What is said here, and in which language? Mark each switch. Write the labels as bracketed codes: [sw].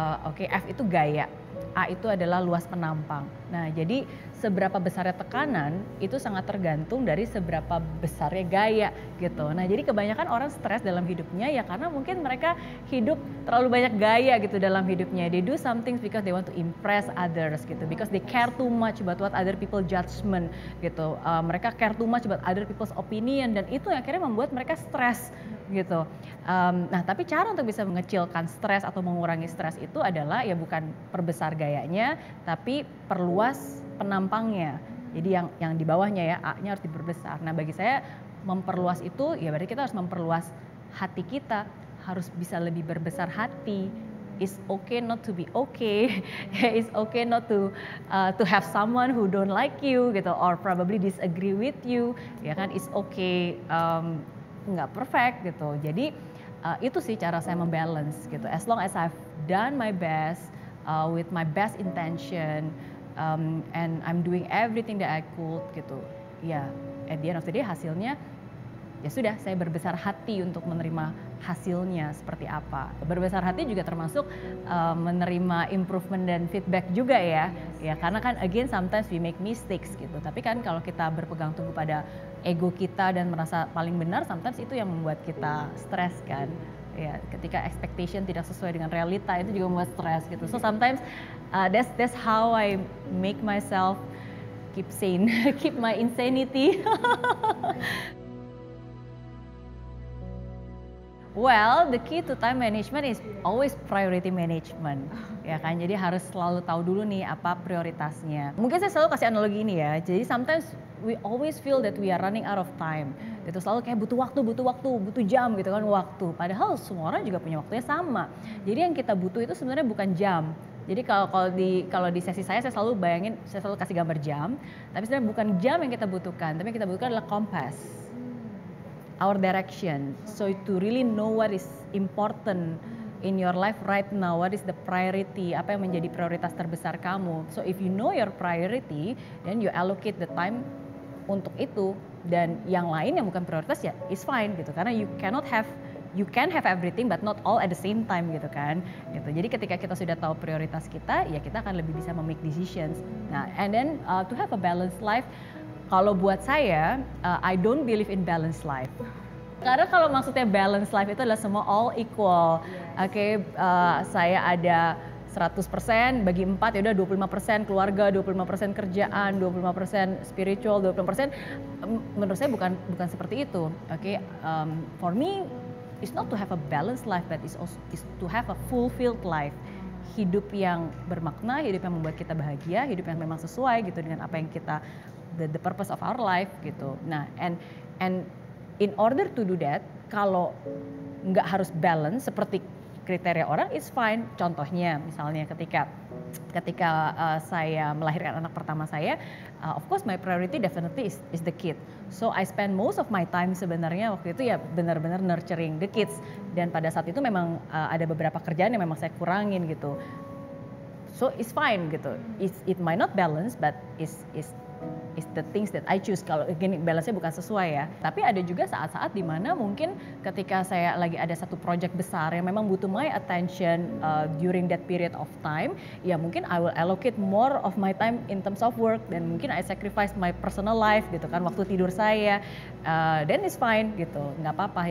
[id] Oke, F itu gaya, A itu adalah luas penampang. Nah, jadi seberapa besarnya tekanan itu sangat tergantung dari seberapa besarnya gaya gitu. Nah, jadi kebanyakan orang stres dalam hidupnya ya karena mungkin mereka hidup terlalu banyak gaya gitu dalam hidupnya. [en] They do something because they want to impress others gitu, because they care too much about what other people judgment gitu. [id] Mereka [en] care too much about other people's opinion, [id] dan itu yang akhirnya membuat mereka stres gitu. Nah, tapi cara untuk bisa mengecilkan stres atau mengurangi stres itu adalah ya bukan perbesar gayanya, tapi perluas penampangnya. Jadi yang di bawahnya ya, A-nya harus diperbesar. Nah, bagi saya memperluas itu ya berarti kita harus memperluas hati kita, harus bisa lebih berbesar hati. [en] It's okay not to be okay. It's okay not to have someone who don't like you gitu, or probably disagree with you. [id] Ya kan, [en] it's okay [id] nggak perfect gitu. Jadi itu sih cara saya membalance gitu. [en] As long as I've done my best with my best intention, and I'm doing everything that I could gitu. [id] Ya, [en] at the end of the day [id] hasilnya ya sudah, saya berbesar hati untuk menerima hasilnya seperti apa. Berbesar hati juga termasuk menerima improvement dan feedback juga ya. Ya, karena kan [en] again sometimes we make mistakes [id] gitu. Tapi kan kalau kita berpegang teguh pada ego kita dan merasa paling benar, sometimes itu yang membuat kita stres kan. Ya, ketika expectation tidak sesuai dengan realita itu juga membuat stres gitu. [en] So sometimes that's how I make myself keep sane, keep my insanity. Well, the key to time management is always priority management, [id] ya kan. Jadi harus selalu tahu dulu nih apa prioritasnya. Mungkin saya selalu kasih analogi ini ya. Jadi [en] sometimes we always feel that we are running out of time. [id] Gitu, selalu kayak butuh waktu, butuh jam gitu kan waktu. Padahal semua orang juga punya waktunya sama. Jadi yang kita butuh itu sebenarnya bukan jam. Jadi kalau di sesi saya selalu bayangin, saya selalu kasih gambar jam. Tapi sebenarnya bukan jam yang kita butuhkan, tapi yang kita butuhkan adalah kompas. [en] Our direction, so to really know what is important in your life right now, what is the priority, [id] apa yang menjadi prioritas terbesar kamu. [en] So if you know your priority, then you allocate the time [id] untuk itu, dan yang lain yang bukan prioritas ya [en] is fine gitu, karena you can have everything but not all at the same time gitu kan. Gitu. [id] Jadi ketika kita sudah tahu prioritas kita, ya kita akan lebih bisa [en] make decisions. Nah, and then to have a balanced life, [id] kalau buat saya, [en] I don't believe in balanced life. [id] Karena kalau maksudnya [en] balanced life [id] itu adalah semua [en] all equal. [id] Oke, saya ada 100% bagi 4 ya udah 25% keluarga, 25% kerjaan, 25% spiritual, 25%. Menurut saya bukan seperti itu. [en] Oke, for me it's not to have a balanced life, but is to have a fulfilled life. [id] Hidup yang bermakna, hidup yang membuat kita bahagia, hidup yang memang sesuai gitu dengan apa yang kita [en] the purpose of our life [id] gitu. Nah, [en] and in order to do that, [id] kalau nggak harus balance seperti kriteria orang, [en] it's fine. [id] Contohnya, misalnya ketika saya melahirkan anak pertama saya, [en] of course my priority definitely is the kid. So I spend most of my time [id] sebenarnya waktu itu ya benar-benar [en] nurturing the kids. [id] Dan pada saat itu memang ada beberapa kerjaan yang memang saya kurangin gitu. [en] So it's fine gitu. It might not balance, but is the things that I choose. [id] Kalau gini balance-nya bukan sesuai ya. Tapi ada juga saat-saat dimana mungkin ketika saya lagi ada satu project besar yang memang butuh [en] my attention during that period of time, [id] ya mungkin [en] I will allocate more of my time in terms of work, [id] dan mungkin [en] I sacrifice my personal life [id] gitu kan, waktu tidur saya, [en] then it's fine [id] gitu, nggak apa-apa.